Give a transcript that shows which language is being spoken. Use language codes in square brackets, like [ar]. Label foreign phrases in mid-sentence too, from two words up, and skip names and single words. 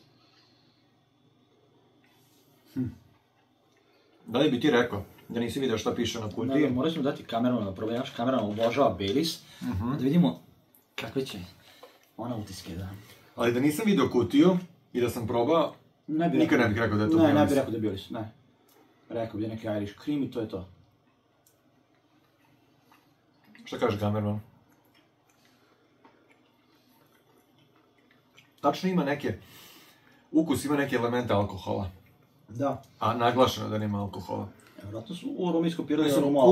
[bs] Da li bi ti rekao da nisi vidio šta piše na kutiji? Morat ćemo dati kameru na problem, naš kamera obožava Baileys, da vidimo kakve će ona utiske da... Ali da nisam vidio kutiju i da sam probao, nikad ne bih rekao da je to Baileys. Ne bih rekao da je Baileys, ne. Rekao bi da je neki [en] Irish cream [bs] i to je to. Šta kaže kamerman? Tačno ima neke... Ukus ima neke elemente alkohola. Da. A naglašeno da nema alkohola. Vratno su u aromi iskopirali aromu alkohola.